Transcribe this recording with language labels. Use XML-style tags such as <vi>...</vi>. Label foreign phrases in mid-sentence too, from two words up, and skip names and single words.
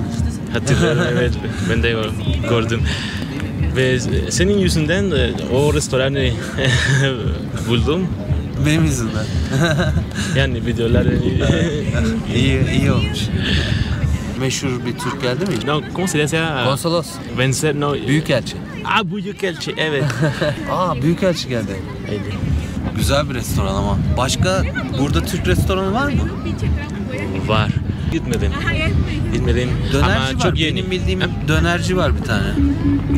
<tr>Hatırlıyorum, evet. Ben de gördüm. Ve senin yüzünden o restoranı buldum. Benim yüzümden. Yani videoları iyi olmuş. Meşhur bir Türk geldi mi?</tr> <es>No, ¿cómo se dice?</es> <tr>Konsolos.</tr> <es>Vencer, no.</es> <tr>Büyükelçi. Büyükelçi, evet. Büyükelçi geldi. Evet. Güzel bir restoran ama. Başka burada Türk restoranı var mı? Var. Gitmedim. Dönerci Ama var. çok yeni. Benim bildiğim dönerci var bir tane. Türk</tr>